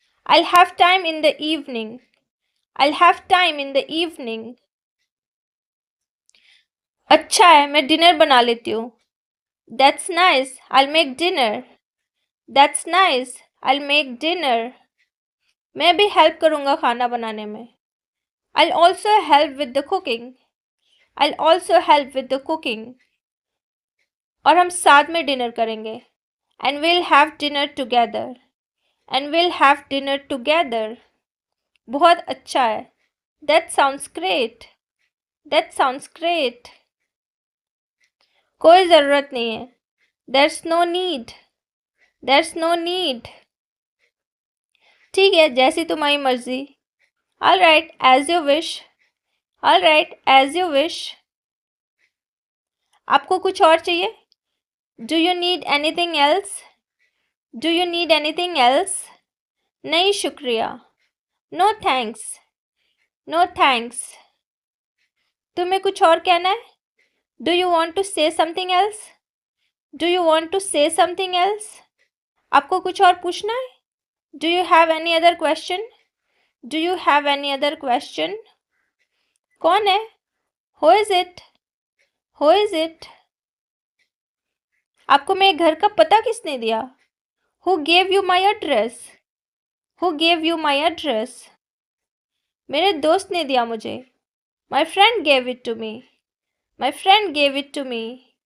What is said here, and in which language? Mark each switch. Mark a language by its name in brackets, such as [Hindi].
[English] I'll have time in the evening. I'll have time in the evening. [Hindi] अच्छा है, मैं dinner बना लेती हूँ। [English] That's nice. I'll make dinner. That's nice. I'll make dinner. [Hindi] मैं भी हेल्प करूँगा खाना बनाने में। [English] I'll also help with the cooking. I'll also help with the cooking. [Hindi] और हम साथ में डिनर करेंगे। [English] And we'll have dinner together. And we'll have dinner together. [Hindi] बहुत अच्छा है। [English] That sounds great. That sounds great. [Hindi] कोई ज़रूरत नहीं है। [English] There's no need. There's no need. [Hindi] ठीक है, जैसी तुम्हारी मर्जी। [English] All right, as you wish. All right, as you wish. [Hindi] आपको कुछ और चाहिए? [English] Do you need anything else? Do you need anything else? [Hindi] नहीं शुक्रिया। [English] No thanks. No thanks. [Hindi] तुम्हें कुछ और कहना है? [English] Do you want to say something else? Do you want to say something else? [Hindi] आपको कुछ और पूछना है? [English] Do you have any other question? Do you have any other question? [Hindi] कौन है? [English] Who is it? Who is it? [Hindi] आपको मेरे घर का पता किसने दिया? [English] Who gave you my address? Who gave you my address? [Hindi] मेरे दोस्त ने दिया मुझे। [English] My friend gave it to me. My friend gave it to me.